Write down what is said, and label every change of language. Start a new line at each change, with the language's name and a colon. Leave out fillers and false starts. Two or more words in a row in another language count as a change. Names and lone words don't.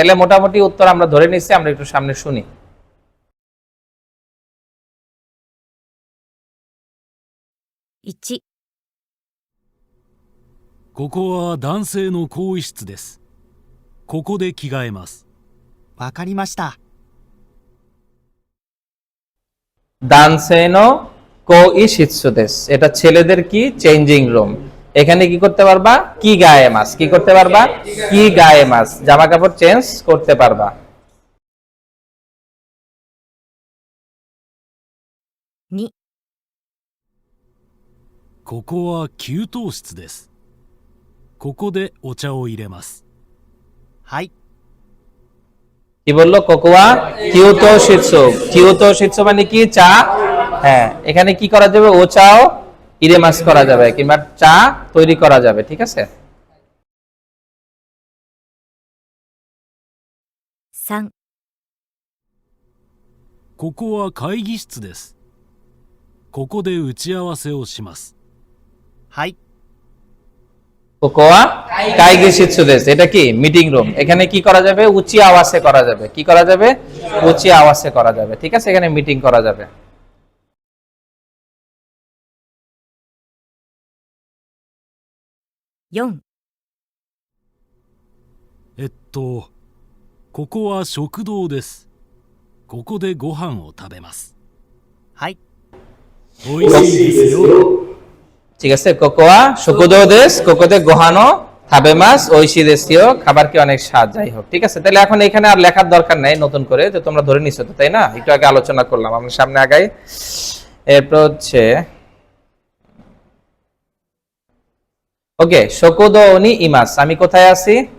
Bangla: তাহলে মোটামুটি উত্তর আমরা ধরে নিচ্ছি, আমরা একটু সামনে শুনি।
Japanese: 1、ここは男性の更衣室です。ここで着替えます。わかりました。男性の更衣室です,
Bangla: এটা ছেলেদের কি চেঞ্জিং রুম। এখানে কি করতে পারবা, কি গায়ে মাছ, কি করতে পারবা, কি গায়ে মাছ, জামা কাপড় চেঞ্জ করতে পারবা।
Japanese: 2、ここは給湯室です。ここでお茶を入れます。はい。
Bangla: কি বললো,
Japanese: ここは給湯室. 給湯室
Bangla: মানে কি, চা। হ্যাঁ, এখানে কি করা যাবে,
Japanese: お茶を入れます
Bangla: করা যাবে কিংবা চা তৈরি করা যাবে, ঠিক আছে।
Japanese: 3、ここは会議室です。ここで打ち合わせをします。はい。ここは会議室です,
Bangla: এটা কি মিটিং রুম। এখানে কি করা যাবে, উঁচি আওয়াজে করা যাবে, কি করা যাবে, উঁচি আওয়াজে করা যাবে, ঠিক আছে। এখানে মিটিং করা যাবে।
Japanese: 4、ここは食堂です。ここでご飯を食べます。はい。おいしいですよ。
Bangla: ঠিক আছে।
Japanese: ここは食堂です、ここでご飯を食べます,
Bangla: ঐশী দেশীয় খাবার কি অনেক স্বাদ, যাই হোক, ঠিক আছে। তাহলে এখন এখানে আর লেখার দরকার নাই নতুন করে, তো তোমরা ধরে নিছো তো, তাই না? একটু আগে আলোচনা করলাম, আমরা সামনে আগাই। এরপর হচ্ছে ওকে,
Japanese: 食堂にいます,
Bangla: আমি কোথায় আছি?